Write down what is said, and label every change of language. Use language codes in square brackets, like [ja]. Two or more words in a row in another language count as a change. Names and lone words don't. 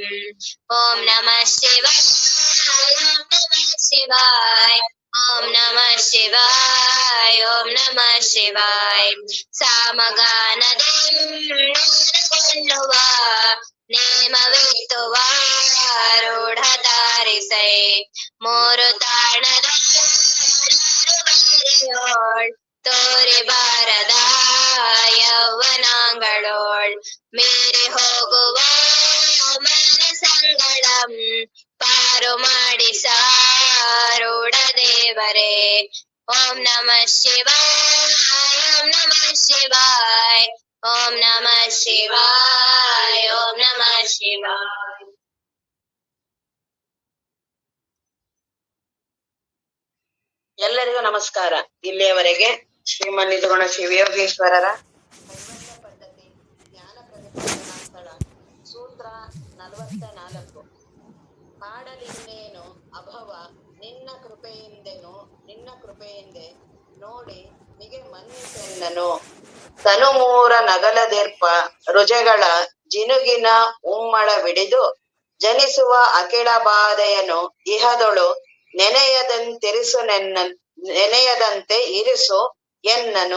[sa] ಓಂ ನಮಃ ಶಿವಾಯ ಓಂ ನಮಃ ಶಿವಾಯ ಓಂ ನಮಃ ಶಿವಾಯ. [kn] ಸಾಮಗಾನದೆಲ್ಲುವ ನೇಮವಿತ್ತುವ ರೂಢ ತಾರಿಸೈ ಮೂರು ತಾಣದ ತೋರಿ ಬಾರದ ಯೌವನಾಂಗಳೋಳ್ ಮೀರಿ ಹೋಗುವ ಮನ ಸಂಗಳಂ ಪಾರು ಮಾಡಿ ಸಾರೂಢ ದೇವರೇ. [sa] ಓಂ ನಮಃ ಶಿವಾಯ ಓಂ ನಮಃ ಶಿವಾಯ ಓಂ ನಮಃ ಶಿವಾಯ ಓಂ ನಮಃ ಶಿವಾಯ. [kn] ಎಲ್ಲರಿಗೂ ನಮಸ್ಕಾರ. ಇಲ್ಲಿಯವರೆಗೆ ಶ್ರೀಮನ್ ನಿಜಗುಣ ಶಿವಯೋಗೇಶ್ವರರ ಕೈವಲ್ಯ ಪದ್ಧತಿ ಜ್ಞಾನ ಪ್ರತಿಪಾದನಾ ಸ್ಥಳ ಸೂತ್ರ 44 ಕಾಡಲಿಂದೇನು ಅಭವ ನಿನ್ನ ಕೃಪೆಯಿಂದೆನು ನಿನ್ನ ಕೃಪೆಯಿಂದೆ ನೋಡಿ ಮಿಗೆ ಮನ್ನಿಸೆಂದನು ತನುಮೂರ ನಗಲದೆರ್ಪ ರುಜಗಳ ಜಿನುಗಿನ ಉಮ್ಮಳವಿಡಿದು ಜನಿಸುವ ಅಖಿಳ ಬಾಧೆಯನು ಇಹದೊಳು ನೆನೆಯದಂತೆ ಇರಿಸು ಎನ್ನನು.